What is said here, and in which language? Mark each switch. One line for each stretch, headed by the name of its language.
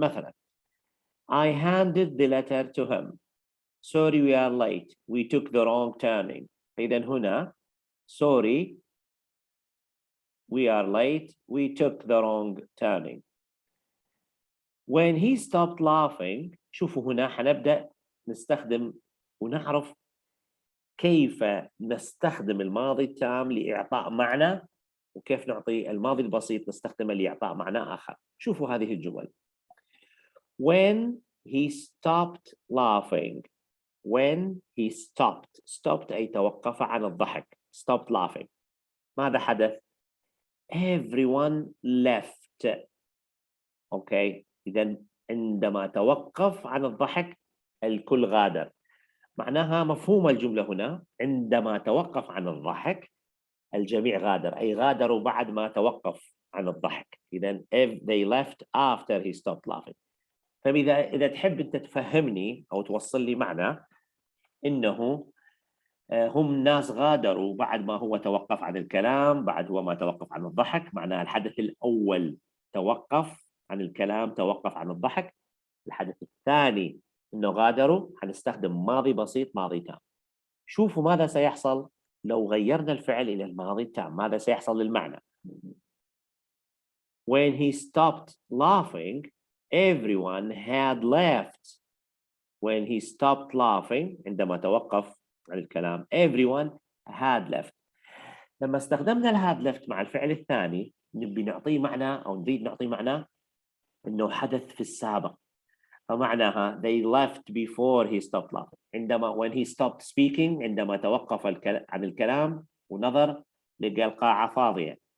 English: مثلا I handed the letter to him. Sorry we are late. We took the wrong turning.
Arabic: إذا هنا
English: sorry we are late. We took the wrong turning. When he stopped laughing.
Arabic: شوفوا هنا حنبدأ نستخدم ونعرف كيف نستخدم الماضي التام لإعطاء معنى، وكيف نعطي الماضي البسيط نستخدمه لإعطاء معنى آخر. شوفوا هذه الجمل.
English: When he stopped laughing. When he stopped
Arabic: أي توقف عن الضحك.
English: Stopped laughing.
Arabic: ماذا حدث؟
English: Everyone left.
Arabic: أوكي، إذا عندما توقف عن الضحك الكل غادر. معناها مفهوم الجملة هنا عندما توقف عن الضحك الجميع غادر، أي غادروا بعد ما توقف عن الضحك.
English: إذا they left after he stopped laughing.
Arabic: فإذا تحب أنت تفهمني أو توصل لي معنى إنه هم ناس غادروا بعد ما هو توقف عن الكلام، بعد هو ما توقف عن الضحك، معناها الحدث الأول توقف عن الكلام، توقف عن الضحك. الحدث الثاني إنه غادروا، حنستخدم ماضي بسيط ماضي تام. شوفوا ماذا سيحصل لو غيرنا الفعل إلى الماضي التام، ماذا سيحصل للمعنى.
English: When he stopped laughing, everyone had left. When he stopped laughing
Arabic: عندما توقف عن الكلام
English: everyone had left.
Arabic: لما استخدمنا الهاد left مع الفعل الثاني نبي نعطيه معنى أو نريد نعطيه معنى إنه حدث في السابق، فمعناها
English: they left before he stopped laughing.
Arabic: عندما
English: when he stopped speaking
Arabic: عندما توقف عن الكلام ونظر لقى القاعة فاضية.